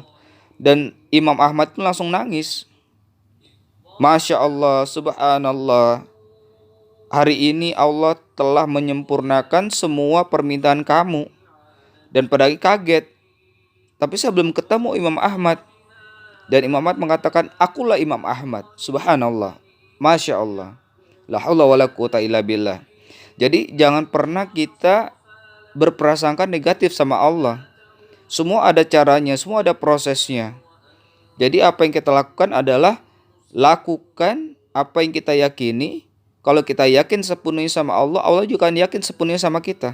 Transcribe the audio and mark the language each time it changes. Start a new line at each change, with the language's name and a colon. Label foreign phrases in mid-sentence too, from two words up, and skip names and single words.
Indonesian: Dan Imam Ahmad pun langsung nangis.
Arabic: ما شاء الله,
Indonesian: subhanallah. Hari ini Allah telah menyempurnakan semua permintaan kamu. Dan pedagang kaget. Tapi saya belum ketemu Imam Ahmad. Dan Imam Ahmad mengatakan, akulah Imam Ahmad.
Arabic: سبحان الله. ما شاء الله. لا حول ولا قوة إلا بالله.
Indonesian: Jadi jangan pernah kita berprasangka negatif sama Allah. Semua ada caranya, semua ada prosesnya. Jadi apa yang kita lakukan adalah lakukan apa yang kita yakini. Kalau kita yakin sepenuhnya sama Allah, Allah juga akan yakin sepenuhnya sama kita.